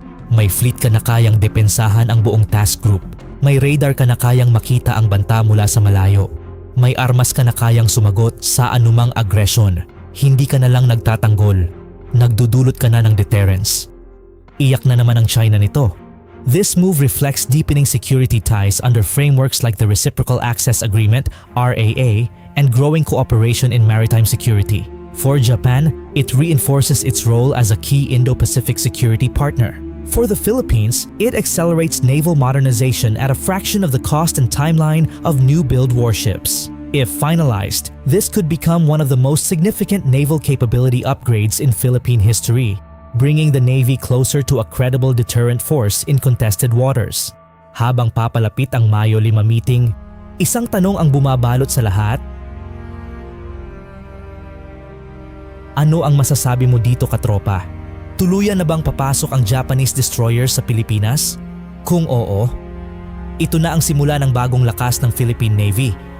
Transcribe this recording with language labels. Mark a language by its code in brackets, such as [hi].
[tl] May fleet ka na kayang depensahan ang buong task group. May radar ka na kayang makita ang banta mula sa malayo. May armas ka na kayang sumagot sa anumang aggression. Hindi ka na lang nagtatanggol. Nagdudulot ka na ng deterrence. Iyak na naman ang China nito. [en] This move reflects deepening security ties under frameworks like the Reciprocal Access Agreement, RAA, and growing cooperation in maritime security. For Japan, it reinforces its role as a key Indo-Pacific security partner. For the Philippines, it accelerates naval modernization at a fraction of the cost and timeline of new-build warships. If finalized, this could become one of the most significant naval capability upgrades in Philippine history, bringing the Navy closer to a credible deterrent force in contested waters. [tl] Habang papalapit ang Mayo 5 meeting, isang tanong ang bumabalot sa lahat. Ano ang masasabi mo dito, katropa? Tuluyan na bang papasok ang Japanese destroyers sa Pilipinas? Kung oo, ito na ang simula ng bagong lakas ng Philippine Navy.